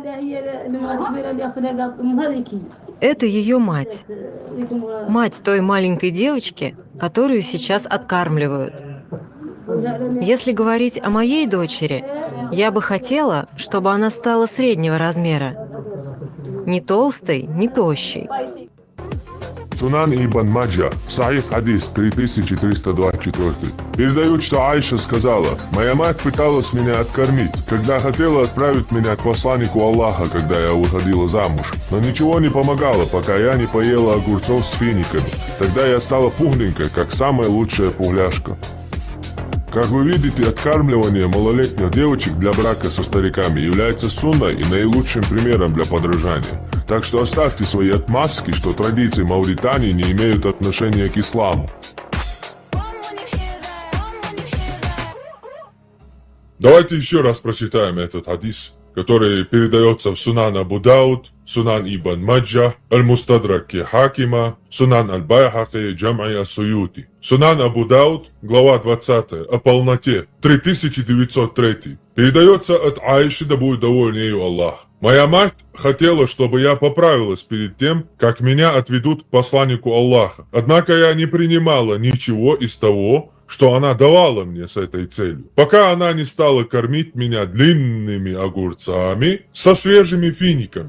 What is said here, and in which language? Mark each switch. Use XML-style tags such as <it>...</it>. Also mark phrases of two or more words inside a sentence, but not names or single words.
<ru>Это ее мать. Мать той маленькой девочки, которую сейчас откармливают. Если говорить о моей дочери, я бы хотела, чтобы она стала среднего размера. Не толстой, не тощей. Сунан ибн Маджа, Сахих хадис 3324. Передают, что Айша сказала: «Моя мать пыталась меня откормить, когда хотела отправить меня к посланнику Аллаха, когда я выходила замуж. Но ничего не помогало, пока я не поела огурцов с финиками. Тогда я стала пухленькой, как самая лучшая пухляшка». Как вы видите, откармливание малолетних девочек для брака со стариками является сунной и наилучшим примером для подражания. Так что оставьте свои отмазки, что традиции Мавритании не имеют отношения к исламу. Давайте еще раз прочитаем этот хадис, который передается в Сунан Абу Дауд, Сунан Ибн Маджа, Аль-Мустадрак Хакима, Сунан Аль-Байхаки, Джам'и Ас-Суюти. Сунан Абу Дауд, глава 20, о полноте, 3903. Передается от Айши, да будет доволен ею Аллах. «Моя мать хотела, чтобы я поправилась перед тем, как меня отведут к посланнику Аллаха. Однако я не принимала ничего из того, что она давала мне с этой целью, пока она не стала кормить меня длинными огурцами со свежими финиками.</ru>